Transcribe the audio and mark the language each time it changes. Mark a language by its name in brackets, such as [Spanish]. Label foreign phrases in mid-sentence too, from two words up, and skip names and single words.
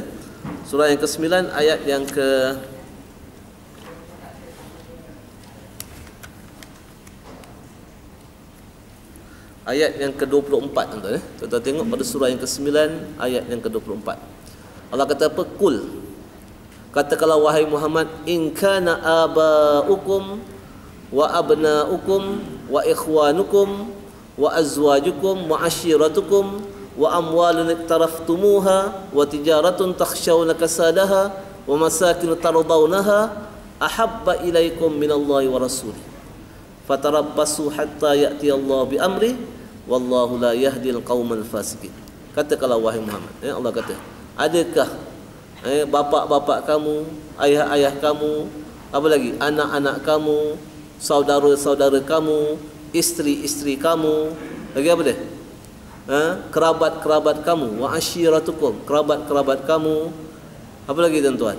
[Malay] Surah yang ke-9 ayat yang ke ayat yang ke-24, tuan-tuan. Tuan-tuan tengok pada surah yang ke-9 ayat yang ke-24. Allah kata apa? Qul, katakanlah wahai Muhammad, [Arabic] إن كان آباؤكم وأبناؤكم وإخوانكم وأزواجكم وعشيرتكم وأموال اقترفتموها وتجارة تخشون كسادها ومساكن ترضونها أحب إليكم من الله ورسوله فتربصوا حتى يأتي الله بأمره والله لا يهدي القوم الفاسقين. [Malay] Katakanlah wahai Muhammad, Allah kata, adakah bapa-bapa kamu, ayah-ayah kamu, apa lagi, anak-anak kamu, saudara-saudara kamu, isteri-isteri kamu, lagi apa dia? Kerabat-kerabat kamu, [Arabic] وعشيرتكم, [Malay] kerabat-kerabat kamu, apa lagi tuan-tuan?